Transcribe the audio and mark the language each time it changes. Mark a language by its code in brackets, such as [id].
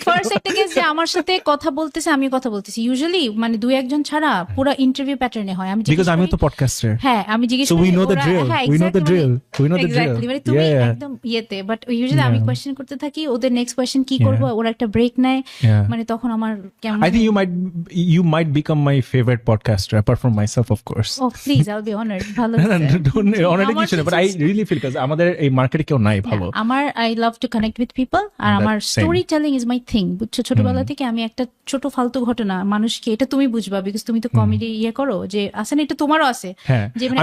[bn] First একটা guest যে আমার সাথে কথা বলতেছে, আমি কথা বলতেছি, ইউজুয়ালি মানে দুই একজন ছাড়া পুরো ইন্টারভিউ প্যাটার্নে হয়। আমি বিকজ আমিও তো পডকাস্টার। হ্যাঁ, আমি জিজ্ঞেস [en] So [bn] করি [en] we know the drill. We know the drill. We know the drill. [bn] Exactly, মানে তুমি [en] Yeah. [bn] একদম ইয়েতে, বাট ইউজুয়ালি আমি কোয়েশ্চেন করতে থাকি, ওদের নেক্সট কোয়েশ্চেন কি করব, ওরা একটা ব্রেক নেয়, [en] Yeah. [bn] মানে তখন আমার কেমন, [en] I think you might become my favorite podcaster apart from myself, of course. Oh please, I will be honoured. ভালো [bn] Already কিছু না, [en] but I really feel because [bn] আমাদের এই মার্কেটে কেউ নাই ভালো। [en] আমার I love to connect with people, [bn] আর আমার [en] same. Story telling is my thing, বুঝছো? [bn] ছোটবেলা থেকে আমি একটা ছোট ফালতু ঘটনা মানুষকে, এটা তুমি বুঝবা বিকজ তুমি তো কমেডি ইয়ে করো, যে আছে না, এটা তোমারও আছে, হ্যাঁ, যে মানে